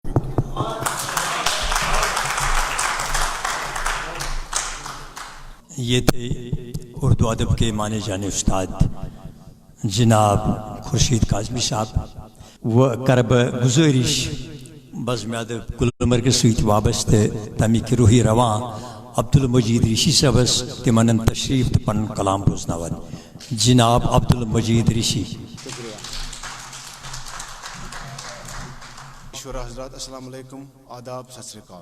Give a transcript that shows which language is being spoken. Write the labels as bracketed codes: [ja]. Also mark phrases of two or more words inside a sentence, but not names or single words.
[ur] یہ تھے اردو ادب کے مانے جانے استاد جناب خورشید کاظمی صاحب [ks] و کرب گزارش بزم ادب گلمرگ سۭتۍ وابستہٕ تمیکۍ روحی رواں عبدالمجید ریشی صٲبس تمن تشریف تہٕ پنُن کلام بوزناوان. جناب عبدالمجید ریشی. [ur] حضرات [ar] السلام علیکم، [ur] آداب، [pa] ست سری اکال.